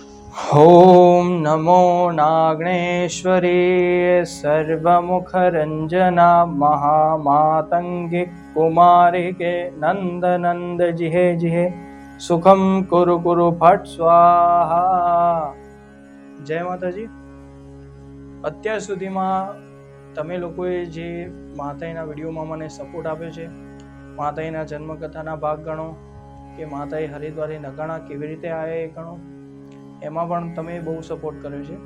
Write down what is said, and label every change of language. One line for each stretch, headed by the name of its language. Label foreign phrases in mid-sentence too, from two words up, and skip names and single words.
Sanskrit: ॐ नमो नागणेश्वरी सर्वमुखरञ्जना महामातङ्गि कुमारिके नन्द जिहे जिहे सुखम कुरु कुरु फट स्वाहा।
Gujarati: જય માતાજી। અત્યાર સુધીમાં તમે લોકોએ જે માતાજીના વિડીયોમાં મને સપોર્ટ આપ્યો છે, માતાજીના જન્મકથાના ભાગ ગણો કે માતાજી હરિદ્વારે નગાણા કેવી રીતે આવ્યા એ ગણો, એમાં પણ તમે બહુ સપોર્ટ કર્યો છે।